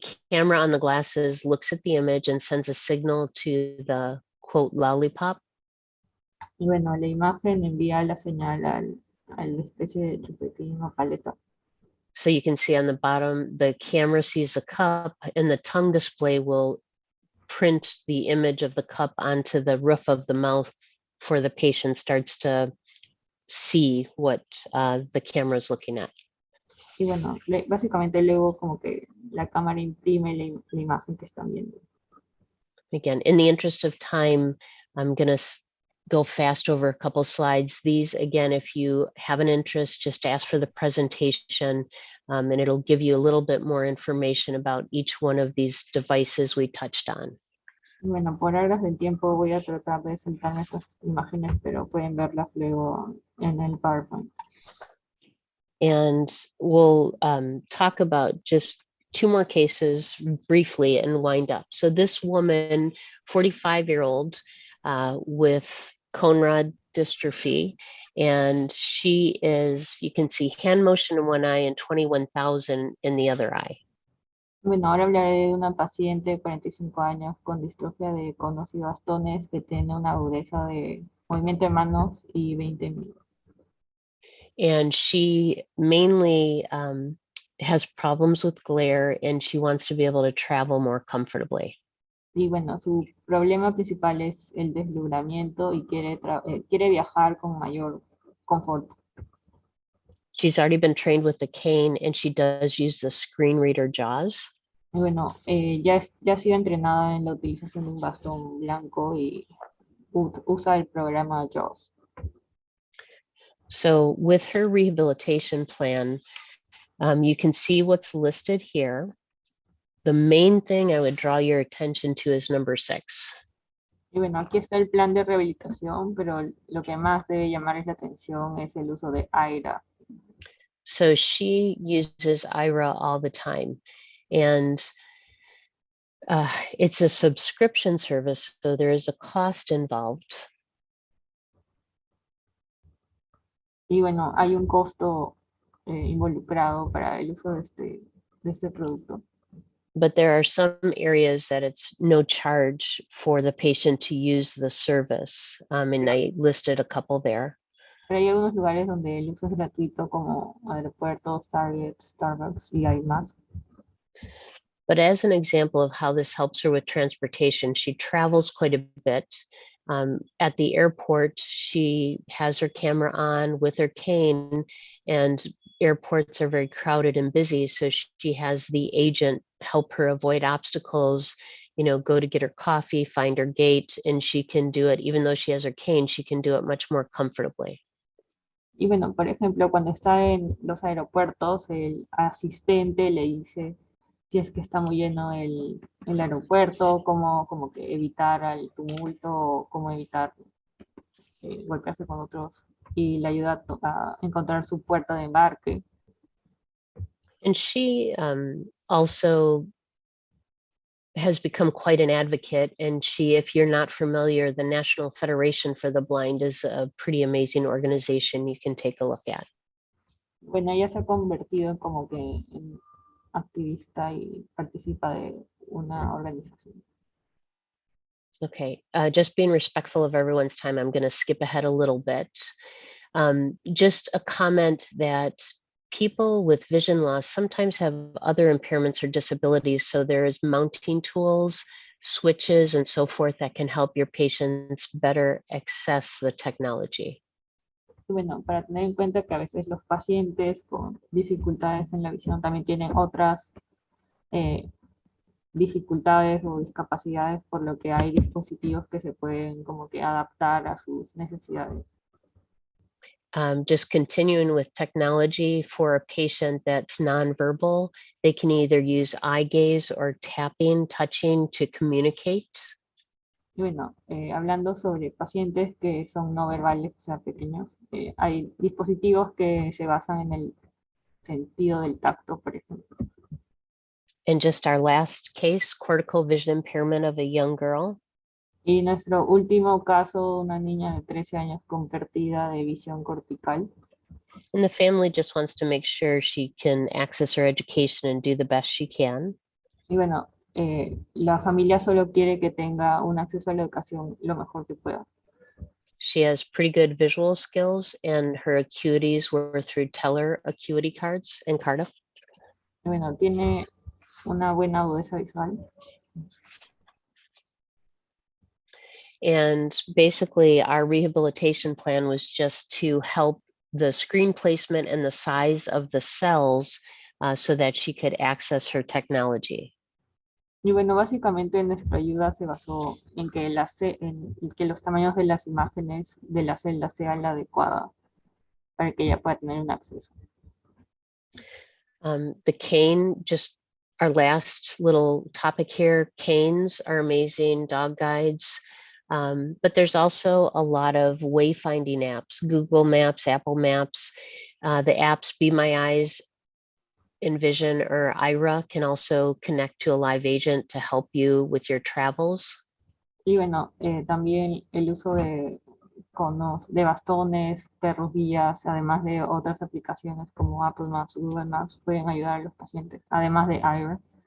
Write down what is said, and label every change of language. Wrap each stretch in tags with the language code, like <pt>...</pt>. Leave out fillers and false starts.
<en>camera on the glasses looks at the image and sends a signal to the quote lollipop.</en> <es>y bueno, la imagen envía la señal a la especie de chupetín o paleta.</es> <en>So you can see on the bottom, the camera sees the cup and the tongue display will print the image of the cup onto the roof of the mouth for the patient starts to see what the camera is looking at.</en> <es>Y bueno, básicamente luego como que la cámara imprime la imagen que están viendo.</es> <en>Again, in the interest of time, I'm going to go fast over a couple slides. These, again, if you have an interest, just ask for the presentation and it'll give you a little bit more information about each one of these devices we touched on.</en> <es>Y bueno, por horas del tiempo voy a tratar de sentarme estas imágenes, pero pueden verlas luego en el PowerPoint.</es> <en>And we'll talk about just two more cases briefly and wind up. So this woman, 45-year-old with cone rod dystrophy, and she is, you can see hand motion in one eye and 21,000 in the other eye.</en> <es>Bueno, ahora hablaré de una paciente de 45 años con distrofia de conos y bastones que tiene una agudeza de movimiento de manos y 20,000.</es> <en>And she mainly has problems with glare and she wants to be able to travel more comfortably.</en> <es>Y bueno, su problema principal es el deslumbramiento y quiere viajar con mayor confort.</es> <en>She's already been trained with the cane and she does use the screen reader JAWS.</en> <es>Y bueno, ya ha sido entrenada en la utilización de un bastón blanco y usa el programa JAWS.</es> <en>So with her rehabilitation plan, you can see what's listed here. The main thing I would draw your attention to is number 6.</en> <es>Y bueno, aquí está el plan de rehabilitación, pero lo que más debe llamar la atención es el uso de AIRA.</es> <en>So she uses IRA all the time. And it's a subscription service, so there is a cost involved.</en> <es>Y bueno, hay un costo involucrado para el uso de este producto.</es> <en>But there are some areas that it's no charge for the patient to use the service. And I listed a couple there.</en> <es>Pero hay algunos lugares donde el uso es gratuito, como aeropuertos, Target, Starbucks y hay más.</es> <en>But as an example of how this helps her with transportation, she travels quite a bit. At the airport, she has her camera on with her cane, and airports are very crowded and busy. So she has the agent help her avoid obstacles, go to get her coffee, find her gate, and she can do it, even though she has her cane, she can do it much more comfortably.</en> <es>Y bueno, por ejemplo, cuando está en los aeropuertos, el asistente le dice si es que está muy lleno el aeropuerto, como que evitar el tumulto, cómo evitar golpearse con otros, y le ayuda a encontrar su puerta de embarque.</es> <en>And she also has become quite an advocate. And if you're not familiar, the National Federation for the Blind is a pretty amazing organization you can take a look at.</en> <es>Bueno, ella se ha convertido como que en activista y participa de una organización.</es> <en>Okay, just being respectful of everyone's time, I'm going to skip ahead a little bit. Just a comment that people with vision loss sometimes have other impairments or disabilities, so there is mounting tools, switches, and so forth that can help your patients better access the technology.</en> <es>Bueno, para tener en cuenta que a veces los pacientes con dificultades en la visión también tienen otras dificultades o discapacidades, por lo que hay dispositivos que se pueden como que adaptar a sus necesidades.</es> <en>Just continuing with technology for a patient that's nonverbal, they can either use eye gaze or tapping, touching to communicate.</en> <es>Y bueno, hablando sobre pacientes que son no verbales, o sea, pequeños, hay dispositivos que se basan en el sentido del tacto, por ejemplo.</es> <en>And just our last case, cortical vision impairment of a young girl.</en> <es>Y nuestro último caso, una niña de 13 años con pérdida de visión cortical.</es> <en>And the family just wants to make sure she can access her education and do the best she can.</en> <es>Y bueno, la familia solo quiere que tenga un acceso a la educación lo mejor que pueda.</es> <en>She has pretty good visual skills, and her acuities were through teller acuity cards in Cardiff.</en> <es>Y bueno, tiene una buena agudeza visual.</es> <en>And basically, our rehabilitation plan was just to help the screen placement and the size of the cells so that she could access her technology.</en> <es>Y bueno, básicamente nuestra ayuda se basó en que, en que los tamaños de las imágenes de las celdas sean la adecuada para que ella pueda tener un acceso.</es> <en>The cane, just our last little topic here, canes are amazing, dog guides. But there's also a lot of wayfinding apps, Google Maps, Apple Maps, the apps Be My Eyes, Envision, or Ira can also connect to a live agent to help you with your travels.</en> <es>Y bueno, también el uso de conos, de bastones, perros guías, además de otras aplicaciones como Apple Maps, Google Maps, pueden ayudar a los pacientes, además de Ira.</es>